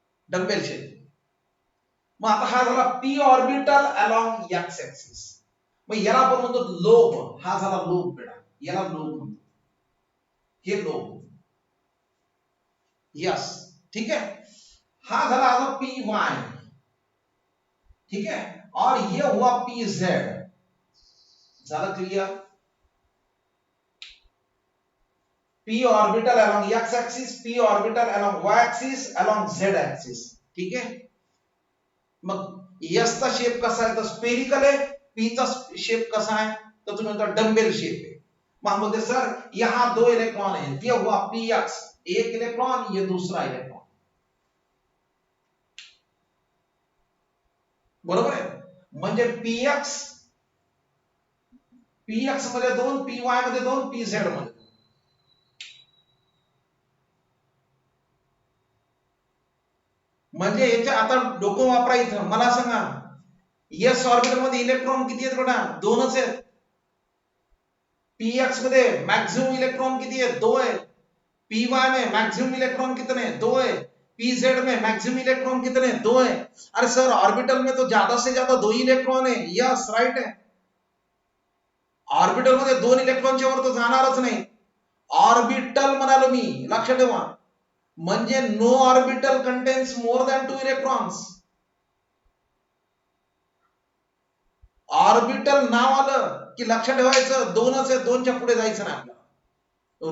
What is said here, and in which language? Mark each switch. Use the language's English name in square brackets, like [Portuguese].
[Marathi] Dumbbell shape. मग आता हा झाला [English] P orbital along X axis. [Marathi] मग याला आपण म्हणतो लोब, हा झाला लोब बेटा, याला लोब म्हणतो, हे लोब. [Hindi] यस, ठीक है. [Marathi] हा झाला पी वाय, [Hindi] ठीक है, और ये हुआ पी जेड. [Marathi] झालं clear. [English] P orbital along X axis, P orbital along Y axis, along Z axis, ठीक है. [Marathi] मग एस चा शेप कसा आहे, तर स्पेरिकल आहे. पी चा शेप कसा आहे, तर तुम्ही म्हणता डंबेल शेप है. [Hindi] मग बोलते सर यहां 2 इलेक्ट्रॉन है, ये हुआ पी एक्स, एक इलेक्ट्रॉन, ये दूसरा इलेक्ट्रॉन, [Marathi] बरोबर आहे. म्हणजे पीएक्स मध्ये 2, पी वाय मध्ये 2, पी झेड मध्ये 2. म्हणजे याच्या आता डोकं वापरा इथं, मला सांगा एस ऑर्बिटल मध्ये इलेक्ट्रॉन किती आहेत बेटा? दोनच आहेत. पीएक्स मध्ये मॅक्सिमम इलेक्ट्रॉन किती है? [Hindi] दो है. पी वाई में मैक्सिमम इलेक्ट्रॉन कितने? दो है. पी जेड में मैक्सिमम इलेक्ट्रॉन कितने? दो है. अरे सर ऑर्बिटल में तो ज्यादा से ज्यादा दो ही इलेक्ट्रॉन है. यस राइट है. [Marathi] ऑर्बिटल मध्ये दोन इलेक्ट्रॉनच्या वर तो जाणारच नाही. ऑर्बिटल म्हणालो मी, लक्ष ठेवा. [English] म्हणजे no orbital contains more than two electrons. [Marathi] Orbital नाव आलं की लक्ष ठेवायचं दोनच आहे, दोनच्या पुढे जायचं नाही आपल्याला.